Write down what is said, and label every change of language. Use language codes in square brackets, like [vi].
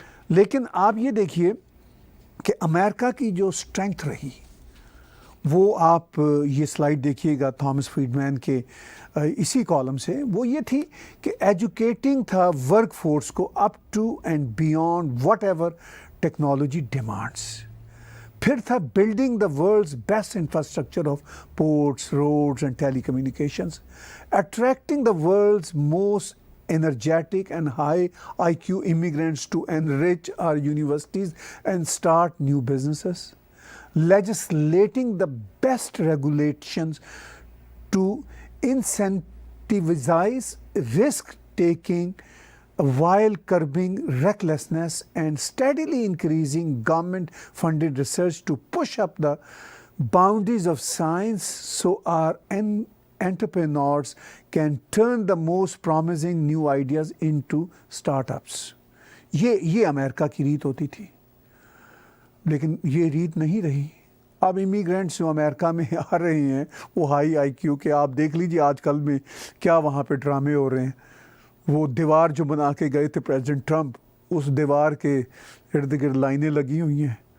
[ur] لیکن آپ یہ دیکھیے کہ امریکہ کی جو اسٹرینتھ رہی وہ آپ یہ سلائیڈ دیکھیے گا تھامس فریڈ مین کے اسی کالم سے, وہ یہ تھی کہ ایجوکیٹنگ تھا ورک فورس کو [en] Up to and beyond whatever technology demands. [ur] پھر تھا [en] Building the world's best infrastructure of ports, roads and telecommunications, attracting the world's most energetic and high IQ immigrants to enrich our universities and start new businesses, legislating the best regulations to incentivize risk taking while curbing recklessness and steadily increasing government funded research to push up the boundaries of science so our entrepreneurs can turn the most promising new ideas into startups. [ur] یہ امریکہ کی ریت ہوتی تھی, لیکن یہ ریت نہیں رہی. اب امیگرینٹس جو امریکہ میں آ رہے ہیں وہ ہائی آئی کیو کے, آپ دیکھ لیجیے آج کل میں کیا وہاں پہ ڈرامے ہو رہے ہیں. وہ دیوار جو بنا کے گئے تھے پریزیڈنٹ ٹرمپ, اس دیوار کے ارد گرد لائنیں لگی ہوئی ہیں.